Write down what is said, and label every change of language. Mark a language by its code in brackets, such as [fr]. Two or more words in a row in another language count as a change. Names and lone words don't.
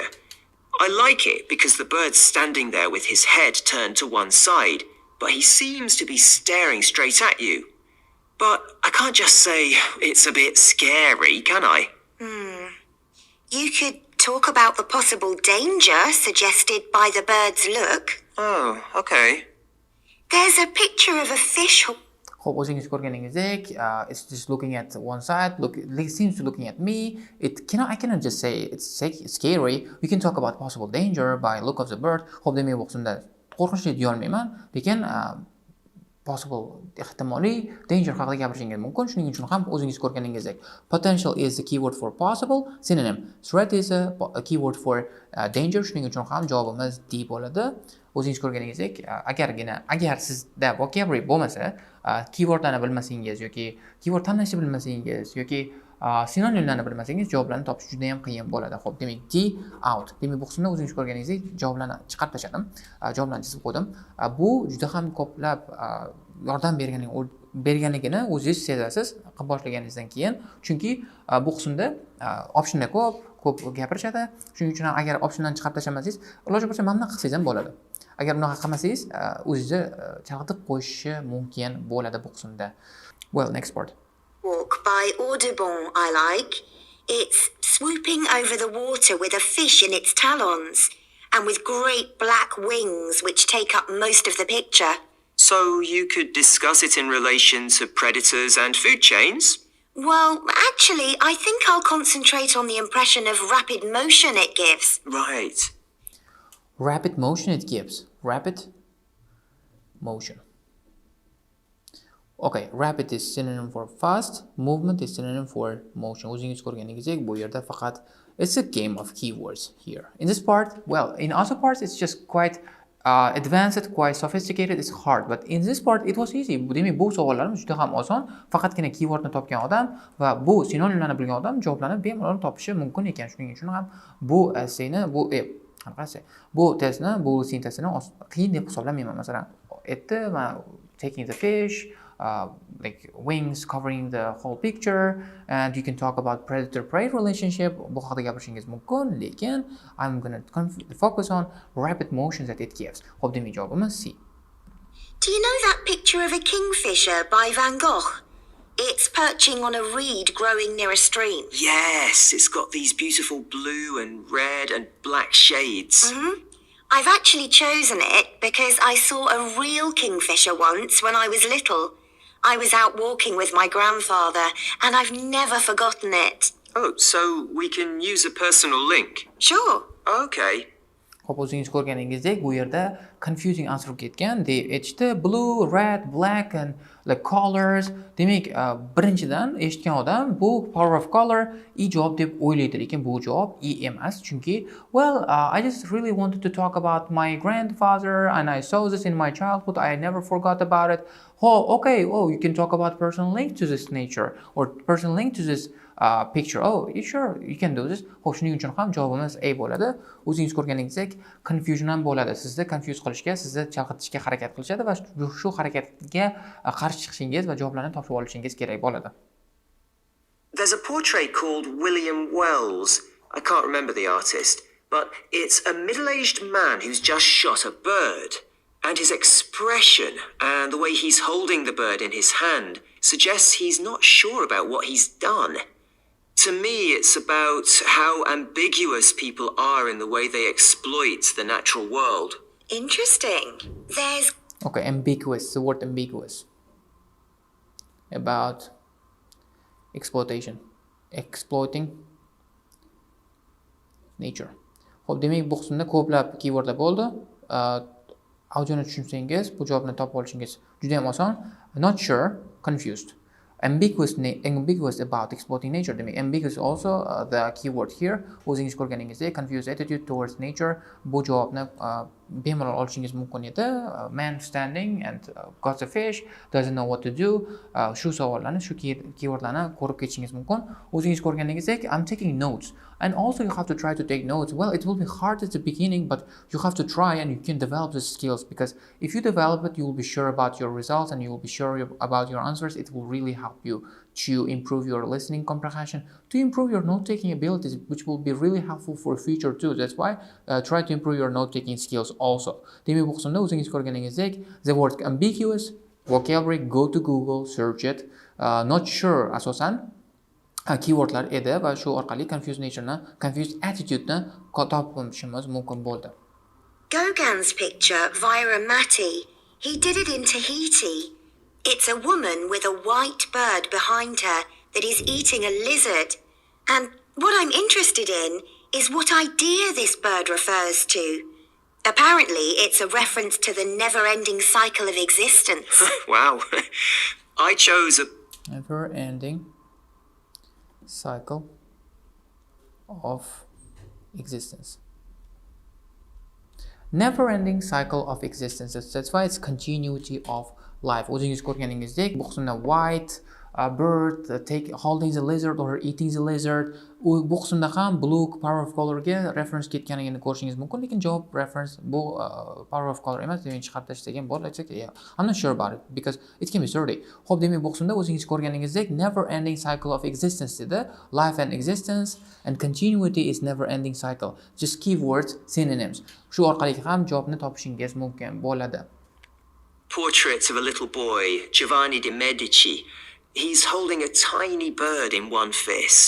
[en] I like it because the bird's standing there with his head turned to one side, but he seems to be staring straight at you. But I can't just say it's a bit scary, can I? You could talk about the possible danger suggested by the bird's look. Oh, okay. There's a picture of a fish. [uz] Xo'p, o'zingiz ko'rganingizdek, [en] it's just looking at one side, it seems to looking at me. I cannot just say it's scary. We can talk about possible danger by look of the bird. [uz] Xo'p, demak bu qismda qo'rqinchli deya olmayman, lekin possible ehtimoliy danger haqida gapirishingiz mumkin. Shuning uchun ham o'zingiz ko'rganingizdek, [en] potential is the keyword for possible, synonym. Threat is a keyword for danger. [uz] Shuning uchun ham javobimiz D bo'ladi. O'zingiz ko'rganingizdek, agar sizda vocabulary bo'lmasa, keywordlarni bilmasangiz yoki keyword tanlashni bilmasangiz yoki sinonimlarni bilmasangiz, javoblarni topish juda ham qiyin bo'ladi. Xo'p, demak D out. Demak bu qismda o'zingiz ko'rganingizdek javoblarni chiqarib tashladim. Javoblarni chizib qo'ydim. Bu juda ham ko'plab yordam berganligini o'zingiz sezasiz qilib boshlaganingizdan keyin, chunki bu qismda optionlar ko'p gapirishadi. Shuning uchun ham agar optionlarni chiqarib tashlamasangiz, iloji bo'lsa mamnun qilsangiz ham bo'ladi. Agar unaqa qilmasangiz, o'zingizni chalg'itib qo'yishi mumkin bo'ladi bu qismda. [en] Well, next part. Walk by Audubon I like. It's swooping over the water with a fish in its talons and with great black wings which take up most of the picture. So you could discuss it in relation to predators and food chains? Well, actually, I think I'll concentrate on the impression of rapid motion it gives. Right. Rapid motion it gives. Rapid motion. Okay, rapid is synonym for fast, movement is synonym for motion. [uz] O'zingiz ko'rganingizdek, bu yerda faqat [en] it's a game of keywords here. In this part, well, in other parts it's just quite advanced, quite sophisticated, it's hard, but in this part it was easy. [uz] Demak, bu savollarimiz juda ham oson. Faqatgina keywordni topgan odam va bu sinonimlarni bilgan odam javoblarni bemalol topishi mumkin ekan. Shuning uchun ham bu essayni, bu testni, bu sintezini qiyin deb hisoblamayman. Masalan, [en] taking the fish, like wings covering the whole picture, and you can talk about predator-prey relationship. [uz] Bu haqida gapirishingiz mumkin, lekin [en] I'm going to focus on rapid motions that it gives. [uz] Xo'p, demak javobimiz C. [en] Do you know that picture of a kingfisher by Van Gogh? It's perching on a reed growing near a stream. Yes, it's got these beautiful blue and red and black shades. I've actually chosen it because I saw a real kingfisher once when I was little. I was out walking with my grandfather and I've never forgotten it. Oh, so we can use a personal link? Sure. Okay. [uz] Xo'p, o'zingiz ko'rganingizdek, bu yerda [en] confusing answer [uz] ketgan. [en] They eshitdi blue, red, black and like colors. [uz] Demak, birinchidan eshitgan odam bu [en] power of color [uz] javob deb o'ylaydi, lekin bu javob emas, chunki [en] I just really wanted to talk about my grandfather and I saw this in my childhood. I never forgot about it. Oh, okay. Oh, you can talk about personal link to this nature or personal link to this picture. Oh, you sure you can do this. [uz] Xo'p, shuning uchun ham javobimiz A bo'ladi. O'zingiz ko'rganingizdek, confusion ham bo'ladi. Sizni confuse qilishga, sizni chalg'itishga harakat qilishadi va shu harakatga qarshi chiqishingiz va javoblarni topib olishingiz kerak bo'ladi. [en] There's a portrait called William Wells. I can't remember the artist, but it's a middle-aged man who's just shot a bird. And his expression and the way he's holding the bird in his hand suggests he's not sure about what he's done. To me, it's about how ambiguous people are in the way they exploit the natural world. Interesting. There's Okay, ambiguous. The word ambiguous. About exploitation. Exploiting nature. [uz] Xo'p, demak bu qismda ko'plab keywordlar bo'ldi. Audioni tushunsangiz, bu javobni topib olishingiz juda ham oson. [en] Not sure, confused. Ambiguous about exploiting nature. Demak, ambiguous also the keyword here. [uz] O'zingiz ko'rganingizdek, [en] confused attitude towards nature. [uz] Bu javobni bemalol olishingiz mumkin edi. [en] Man standing and got a fish, doesn't know what to do. [uz] Shu savollarni, shu keywordlarni ko'rib ketishingiz mumkin. O'zingiz ko'rganingizdek, [en] I'm taking notes. And also you have to try to take notes. Well, it will be hard at the beginning, but you have to try and you can develop the skills, because if you develop it, you will be sure about your results and you will be sure about your answers. It will really help you to improve your listening comprehension, to improve your note-taking abilities, which will be really helpful for future too. That's why try to improve your note-taking skills also. [uz] Demak, bu qismda o'zingiz ko'rganingizdek, [en] the word ambiguous, vocabulary, go to Google, search it. Not sure [uz] asosan keywordlar edi va shu orqali [en] confused natureni, confused attitude-ni [uz] topishimiz mumkin bo'ldi. [en] Gauguin's picture, Vyra Mati. He did it in Tahiti. It's a woman with a white bird behind her that is eating a lizard. And what I'm interested in is what idea this bird refers to. Apparently, it's a reference to the never-ending cycle of existence. Wow. I chose a Never-ending cycle of existence. Never-ending cycle of existence. That's why it's continuity of life. [uz] O'zingiz ko'rganingizdek, bu qismda [en] white bird holding the lizard or eating the lizard. [uz] Bu qismda ham [en] blue power of color [uz] ga reference ketganligini ko'rishingiz mumkin, lekin javob reference bu [en] power of color [uz] emas. Demak, chiqarib tashlagan bo'lsak, [en] I'm not sure about it because it can be sturdy. [uz] Xo'p, demak bu qismda o'zingiz ko'rganingizdek [en] never ending cycle of existence [uz] dedi. [en] Life and existence and continuity is never ending cycle. Just keywords, synonyms. [uz] Shu orqali ham javobni topishingiz mumkin bo'ladi. [en] portrait of a little boy, Giovanni de Medici. He's holding a tiny bird in one fist.